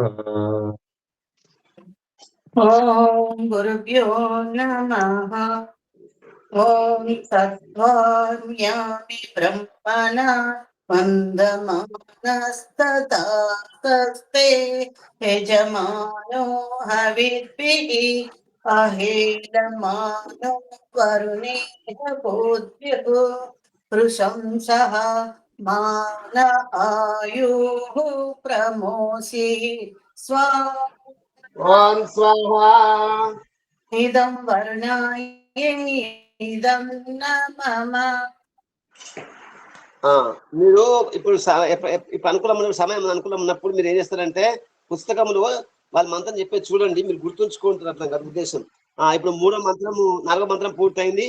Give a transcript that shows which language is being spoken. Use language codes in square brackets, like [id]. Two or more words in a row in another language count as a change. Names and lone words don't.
[sa] ఓం గురుభ్యో నమః. ఓం సత్వామ్యామి బ్రహ్మణా వందమానస్తతే యజమానో హవిర్భిః अहेलमानो वरुणेन बोध्यः प्रशंसः मान आयुः प्रमोषि स्वा ఓం స్వాహా. इदं वर्णाय इदं न मम [te] మీరు ఇప్పుడు ఇప్పుడు అనుకూలం సమయం అనుకూలం ఉన్నప్పుడు మీరు ఏం చేస్తారంటే పుస్తకంలో వాళ్ళ మంత్రం చెప్పేది చూడండి, మీరు గుర్తుంచుకుంటారు. అట్లా కదా ఉద్దేశం. ఇప్పుడు 3వ మంత్రము 4వ మంత్రం పూర్తయింది.